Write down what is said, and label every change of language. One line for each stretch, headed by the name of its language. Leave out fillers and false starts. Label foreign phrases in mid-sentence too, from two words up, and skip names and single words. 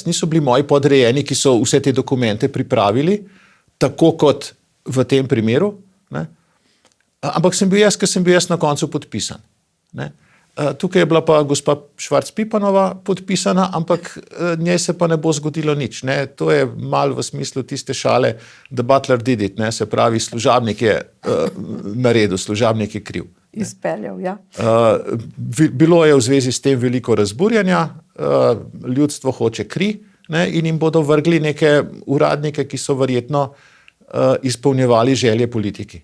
Slovenian: Niso bili moji podrejeni, ki so vse te dokumente pripravili, tako kot v tem primeru, ne? Ampak sem bil jaz na koncu podpisan. Ne? Tukaj je bila pa gospa Švarc Pipanova podpisana, ampak njej se pa ne bo zgodilo nič. Ne? To je malo v smislu tiste šale,
English: the butler did it,
Slovenian: ne? Se pravi, služabnik je naredil, služabnik je kriv. Izpeljal, ja. Bilo je v zvezi s tem veliko razburjanja, ljudstvo hoče kri, ne, in jim bodo vrgli neke uradnike, ki so verjetno izpolnjevali želje politiki.